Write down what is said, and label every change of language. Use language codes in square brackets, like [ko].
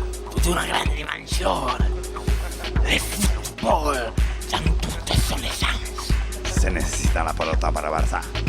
[it] Tutta una grande dimensione. [fr] Le football dans toute son essence. [es] Se necesita la pelota para Barça.